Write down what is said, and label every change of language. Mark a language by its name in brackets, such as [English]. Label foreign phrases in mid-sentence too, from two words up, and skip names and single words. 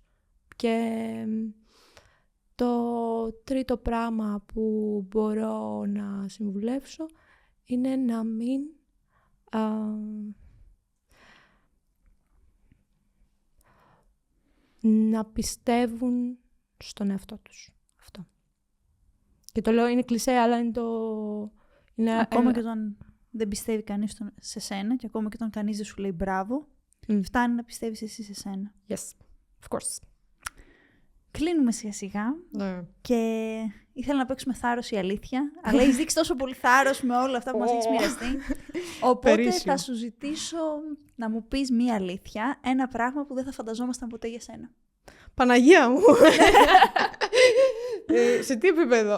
[Greek] Και το τρίτο πράγμα που μπορώ να συμβουλεύσω είναι να μην να πιστεύουν στον εαυτό τους. Αυτό. Και το λέω, είναι κλισέ, αλλά είναι ακόμα και όταν δεν πιστεύει κανείς σε σένα και ακόμα και όταν κανείς δεν σου λέει μπράβο, φτάνει να πιστεύεις εσύ σε σένα. [English] Yes, of course. [Greek] Κλείνουμε σιγά σιγά και Ήθελα να παίξουμε θάρρος ή αλήθεια, αλλά έχεις δείξει τόσο πολύ θάρρος με όλα αυτά που μας έχεις μοιραστεί. Οπότε Περίσσιο. θα σου ζητήσω να μου πεις μία αλήθεια, ένα πράγμα που δεν θα φανταζόμασταν ποτέ για σένα. Παναγία μου! Σε τι επίπεδο?